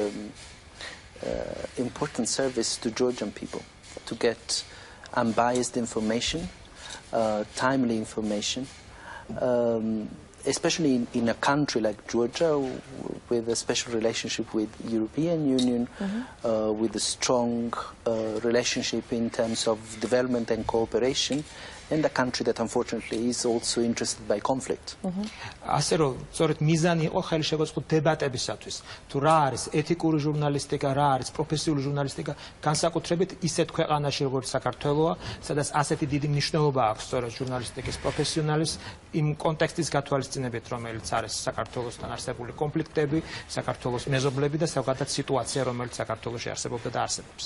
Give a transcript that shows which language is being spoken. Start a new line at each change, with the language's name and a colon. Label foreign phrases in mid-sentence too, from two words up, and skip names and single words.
English: important service to Georgian people to get unbiased information, timely information, especially in a country like Georgia with a special relationship with the European Union, with a strong relationship in terms of development and cooperation, and a country that unfortunately is also interested by conflict.
Georgian: ასე რომ სწორედ მიზანი იყო ხელი შეგვეწყო დებატებისათვის. თუ რა არის ეთიკური ჟურნალისტიკა, რა არის პროფესიული ჟურნალისტიკა, განსაკუთრებით ისეთ ქვეყანაში როგორც საქართველოა, სადაც ასეთი დიდი მნიშვნელობა აქვს სწორედ ჟურნალისტიკის პროფესიონალის იმ კონტექსტის გათვალისწინებით, რომელიც არის საქართველოსთან არსებული კონფლიქტები, საქართველოს მეზობლები და ზოგადად სიტუაცია, რომელიც საქართველოში არსებობდა და არსებობს.